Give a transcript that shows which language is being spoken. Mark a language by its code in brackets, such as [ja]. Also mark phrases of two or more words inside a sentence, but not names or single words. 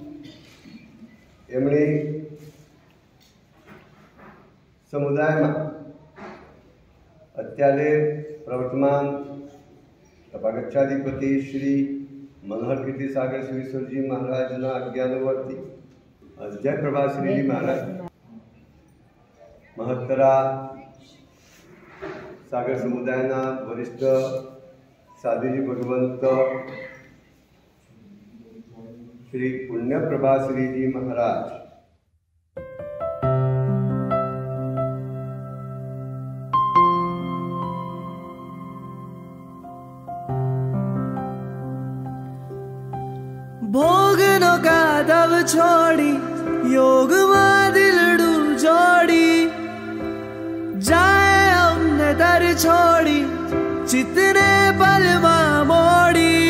[gu] એમણે સમુદાયમાં અત્યારે પ્રવર્તમાન તપાગચ્છાધિપતિ શ્રી મનોહર કીર્તિ સાગર શ્રીશ્વરજી મહારાજના આજ્ઞાનુવર્તી જય પ્રભા શ્રીજી મહારાજ, મહત્તરા સાગર સમુદાયના વરિષ્ઠ સાધુજી ભગવંત श्री पुण्य प्रभा श्री जी महाराज, ભોગનો કાદવ છોડી યોગ માં દિલડું જોડી જાએ હમને દર છોડી ચિતને પળ માં મોડી।